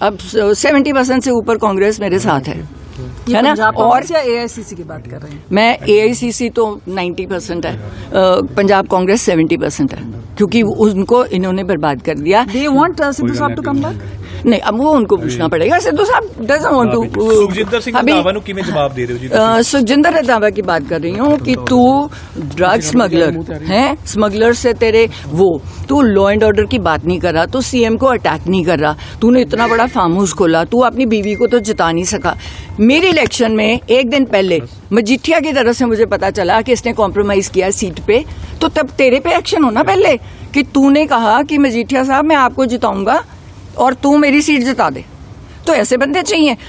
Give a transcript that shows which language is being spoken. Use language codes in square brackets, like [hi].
[hi] अब 70% से ऊपर कांग्रेस मेरे साथ है ना। और AICC की बात कर रहे हैं? मैं AICC तो 90% है, पंजाब कांग्रेस 70% है। क्योंकि उनको इन्होंने बर्बाद कर दिया। [en] They want [hi] सिद्धू साहब [en] to come back? [hi] नहीं, अब वो उनको पूछना पड़ेगा। सिद्धू साहब [en] doesn't want to। [pa] Sukhjinder Singh Randhawa ਨੂੰ ਕਿਵੇਂ ਜਵਾਬ ਦੇ ਰਹੇ ਹੋ ਜੀ ਤੁਸੀਂ? [hi] सुखजिंदर रंधावा की बात कर रही हूँ कि तू ड्रग स्मगलर है, स्मगलर से तेरे तू लॉ एंड ऑर्डर की बात नहीं कर रहा, तू सीएम को अटैक नहीं कर रहा, तूने इतना बड़ा फार्म हाउस खोला, तू अपनी बीवी को तो जिता नहीं सका। मेरी इलेक्शन में एक दिन पहले मजीठिया की तरफ से मुझे पता चला कि इसने कॉम्प्रोमाइज किया सीट पे, तो तब तेरे पे एक्शन होना पहले कि तूने कहा कि मजीठिया साहब मैं आपको जिताऊंगा और तू मेरी सीट जिता दे। तो ऐसे बंदे चाहिए।